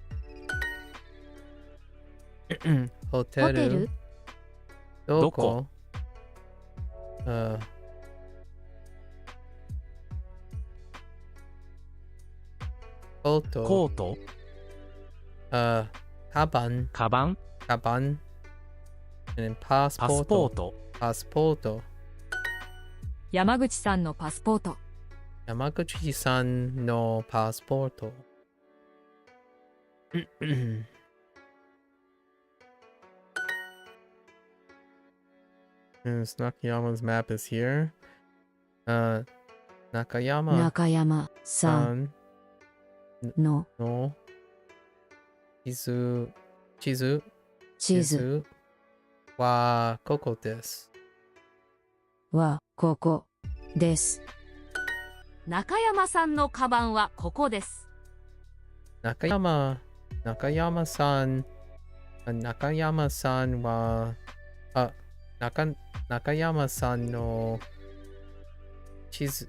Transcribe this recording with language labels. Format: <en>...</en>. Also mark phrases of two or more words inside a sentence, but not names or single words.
<ja>ホテル Doko. Photo. コート Kaban. カバン Kaban.</ja> <en>And then</en> <ja>パスポー passporto. ト Passporto. 山口さんのパスポート。山口さんのパスポート.</ja> <en>Nakayama's map is here.</en> <ja>Nakayama 中山さん san のの地図地図はここです. はここです。中山さんのカバンはここです。中山さん中山さんは中山さんの Cheese.</ja>